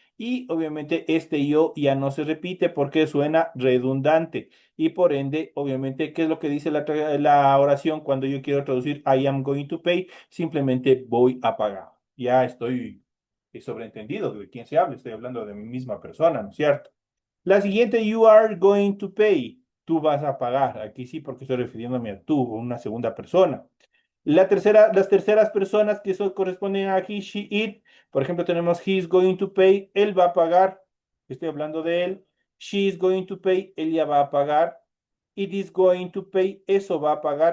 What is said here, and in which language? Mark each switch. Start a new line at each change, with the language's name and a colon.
Spanish: Y obviamente este yo ya no se repite porque suena redundante. Y por ende, obviamente, ¿qué es lo que dice la oración cuando yo quiero traducir
English: I am going to pay?
Spanish: Simplemente voy a pagar. Ya estoy Es sobreentendido de quién se habla, estoy hablando de mi misma persona, ¿no es cierto? La siguiente,
English: you are going to pay.
Spanish: Tú vas a pagar. Aquí sí, porque estoy refiriéndome a tú, una segunda persona. Las terceras personas que corresponden a he, she, it. Por ejemplo, tenemos
English: he is going to pay.
Spanish: Él va a pagar. Estoy hablando de él.
English: She is going to pay.
Spanish: Ella va a pagar.
English: It is going to pay.
Spanish: Eso va a pagar.